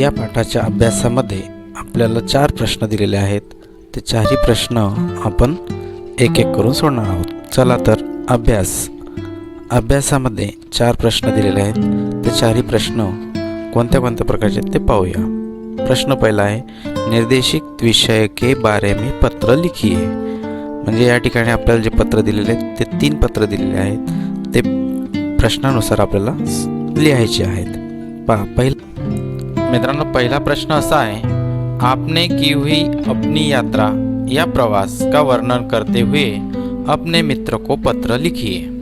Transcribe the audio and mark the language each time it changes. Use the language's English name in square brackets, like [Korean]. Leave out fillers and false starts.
[Marathi] या पाठाच्या अभ्यासामध्ये आपल्याला 4 प्रश्न दिलेले आहेत. ते 4ही प्रश्न आपण एक एक करून सोडणार आहोत. चला तर अभ्यासामध्ये 4 प्रश्न दिलेले आहेत. ते 4ही प्रश्न कोणत्या कोणत्या प्रकारचे ते पाहूया. प्रश्न पहिला आहे, [Hindi] निर्देशित विषय के बारे में पत्र लिखिए. [Marathi] म्हणजे या ठिकाणी आपल्याला जे पत्र दिलेले आहेत ते 3 पत्र दिलेले आहेत. ते प्रश्नानुसार आपल्याला लिहायचे आहेत. मित्रांनो, पहिला प्रश्न असा आहे, [Hindi] आपने की हुई अपनी यात्रा या प्रवास का वर्णन करते हुए अपने मित्र को पत्र लिखिए.